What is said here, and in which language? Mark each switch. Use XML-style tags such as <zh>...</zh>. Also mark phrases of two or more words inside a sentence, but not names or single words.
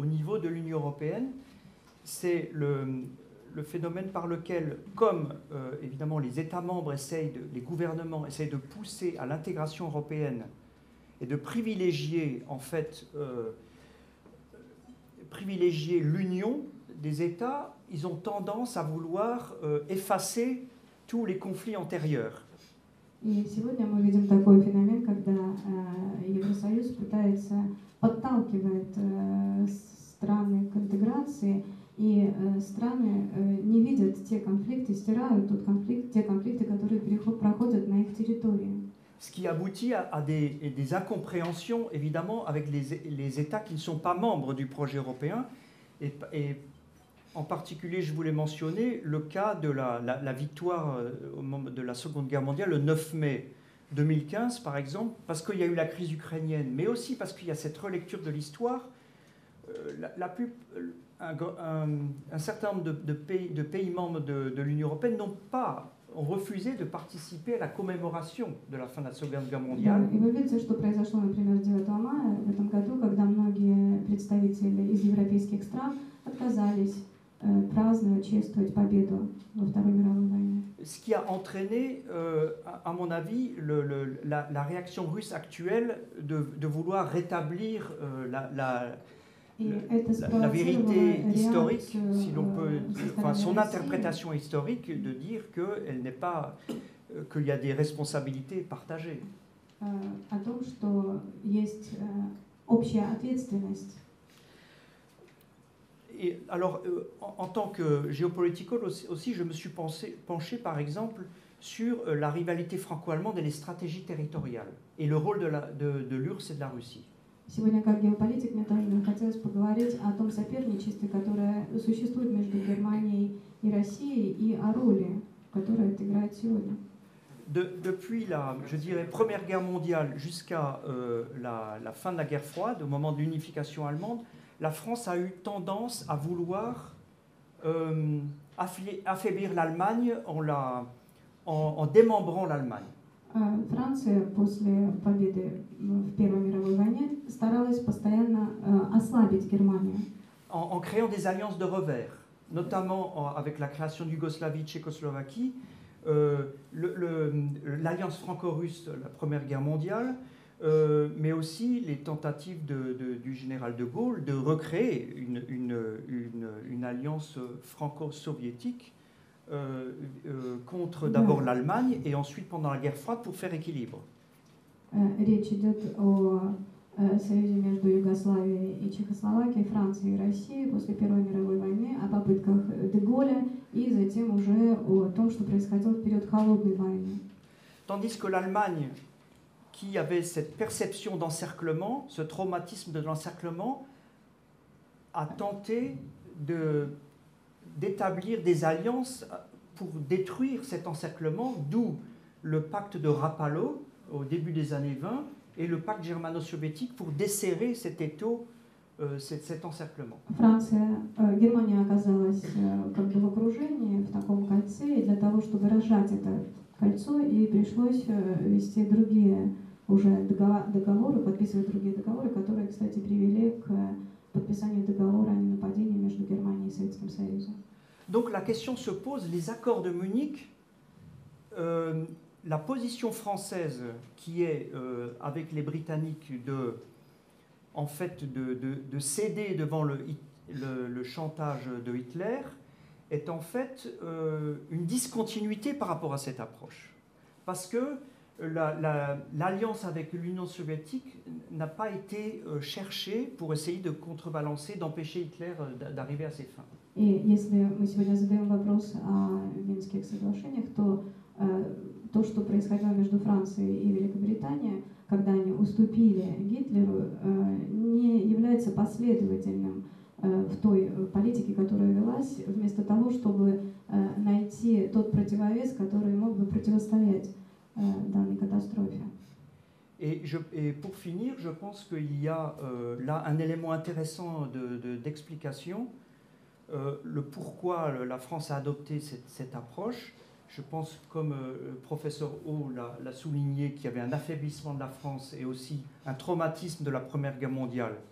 <fr>niveau de l'Union européenne, c'est le phénomène par lequel, comme évidemment les États membres les gouvernements essayent de pousser à l'intégration européenne et de privilégier en fait l'union des États, ils ont tendance à vouloir effacer tous les conflits antérieurs.</fr> <ru>И сегодня мы видим такой феномен, когда Евросоюз подталкивает страны к интеграции, и страны не видят те конфликты, стирают те конфликты, которые проходят на их территории.</ru> <fr>Ce qui aboutit à des incompréhensions, évidemment, avec les États qui ne sont pas membres du projet européen. Et en particulier, je voulais mentionner le cas de la victoire au moment de la Seconde Guerre mondiale, le 9 mai 2015, par exemple, parce qu'il y a eu la crise ukrainienne, mais aussi parce qu'il y a cette relecture de l'histoire. Un certain nombre de pays membres de l'Union européenne ont refusé de participer à la commémoration de la fin de la Seconde Guerre mondiale.</fr> <ru>И вы видите, что произошло, например, 9 мая в этом году, когда многие представители из европейских стран отказались праздновать, чествовать победу во Второй мировой войне.</ru> <fr>Ce qui a entraîné, à mon avis, la réaction russe actuelle de vouloir rétablir la vérité historique, si l'on peut, enfin son interprétation historique, de dire qu'il y a des responsabilités partagées.</fr> <ru>О том, что есть общая ответственность.</ru> <fr>Et alors, en tant que géopoliticologue aussi, je me suis penché, par exemple, sur la rivalité franco-allemande et les stratégies territoriales, et le rôle de l'URSS et de la Russie.</fr> <ru>Сегодня, как геополитик, мне тоже хотелось поговорить о том соперничестве, которое существует между Германией и Россией, и о роли, которую это играет сегодня.</ru> <fr>Depuis je dirais, Première Guerre mondiale jusqu'à la fin de la guerre froide, au moment de l'unification allemande, la France a eu tendance à vouloir affaiblir l'Allemagne en démembrant l'Allemagne.</fr> <ru>Франция после победы в Первой мировой войне старалась постоянно ослабить Германию.</ru> <fr>En créant des alliances de revers, notamment avec la création de Yougoslavie, Tchécoslovaquie, l'alliance franco-russe, la Première Guerre mondiale, mais aussi les tentatives du général de Gaulle de recréer une alliance franco-soviétique contre d'abord l'Allemagne et ensuite pendant la guerre froide pour faire équilibre.</fr> <ru>Речь идет о союзе между Югославией и Чехословакией, Францией и Россией после Первой мировой войны, о попытках де Голля и затем уже о том, что происходило в период холодной войны.</ru> <fr>Tandis que l'Allemagne, qui avait cette perception d'encerclement, ce traumatisme de l'encerclement, a tenté d'établir des alliances pour détruire cet encerclement, d'où le pacte de Rapallo au début des années 20 et le pacte germano-soviétique pour desserrer cet étau, cet encerclement.</fr> <ru>Германия оказалась как бы в окружении, в таком кольце, и для того, чтобы разжать это кольцо, ей пришлось вести другие уже договоры, подписывать другие договоры, которые, кстати, привели к подписанию договора о ненападении между Германией и Советским Союзом.</ru> <fr>Donc la question se pose, les accords de Munich, la position française qui est avec les Britanniques de céder devant le chantage de Hitler est en fait une discontinuité par rapport à cette approche. Parce que l'alliance avec l'Union soviétique n'a pas été cherchée pour essayer de contrebalancer, d'empêcher Hitler d'arriver à ses fins.</fr> <ru>И если мы сегодня задаем вопрос о Минских соглашениях, то то, что происходило между Францией и Великобританией, когда они уступили Гитлеру, не является последовательным в той политике, которая велась, вместо того, чтобы найти тот противовес, который мог бы противостоять данной катастрофе.</ru> <fr>Et pour finir, je pense qu'il y a là un élément intéressant d'explication. Le pourquoi la France a adopté cette approche. Je pense, comme le professeur O l'a souligné, qu'il y avait un affaiblissement de la France et aussi un traumatisme de la Première Guerre mondiale</fr>